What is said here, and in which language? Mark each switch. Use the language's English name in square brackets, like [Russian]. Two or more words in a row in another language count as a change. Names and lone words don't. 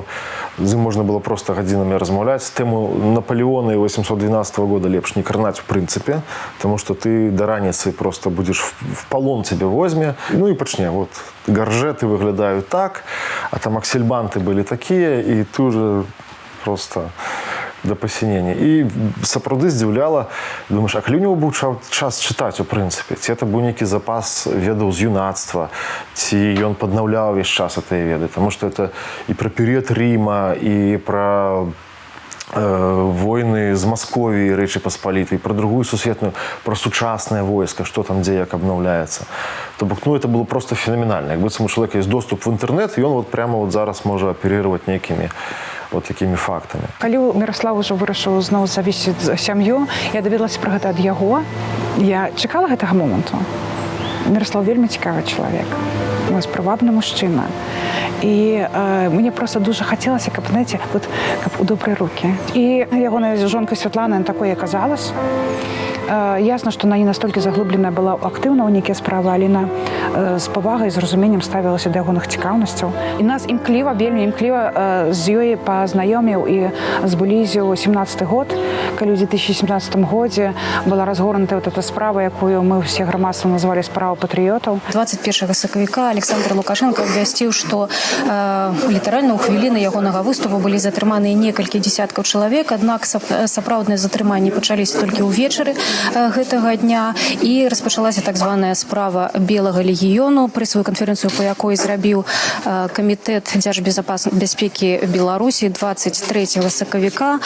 [Ukrainian] З ним можна було просто годинами розмовляти. Тему Наполеона і 812 року ліпше не карнати, в принципі, тому що ти до раниці просто будеш в полон тебе возьме. І почне. Горжети виглядають так, а там аксельбанти були такі, і ти вже просто до посінення. [Belarusian] І сапраўды здзіўляла, [Ukrainian] думаєш, а коли у нього був час читати, у принципі? Ці це був який запас ведаў з юнацтва, ці ён подновляв весь час этой веды, тому що це і про період Рима, і [Russian] про войны з Московией, Речи Посполитой, про другую сусветную, про сучасное войско, что там, где як обновляется. [Ukrainian] Тобто, [Russian] это было просто феноменально. [Ukrainian] Якби у чоловіка є доступ в інтернет, і він прямо зараз може оперувати некими такими фактами. Коли Мирослав уже вирішив знову завісити сім'ю, я довідалася про це від його. Я чекала цього моменту. Мирослав вельми цікавий чоловік. Ось привабний мужчина. І мені просто дуже хотілося, знаєте, у добрі руки. І його жонка Світлана такою оказалась. Ясно, що вона не настільки заглиблена була активна у нейкі справи, але вона з повагою, з розумінням ставилася до ягоних цікавностей. [Belarusian] І нас імкліва, вельми імкліва з ёй пазнаёміў і зблізіў 17-й год, калі ў 2017 годзе была разгорнута эта справа, якую мы все грамадства назвалі справа патрыётаў. 21 сакавіка Александр Лукашенко абвясціў, што літаральна ў хвіліны ягонага выступу былі затрыманыя некалькі дзесяткаў чалавек, аднак сапраўдныя затрыманні пачаліся толькі ўвечары гэтага дня, і распачалася так званая справа Белага легіёну, прэсавую канферэнцыю, па якой зрабіў камітэт дзяржбезпекі Беларусі 23 сакавіка.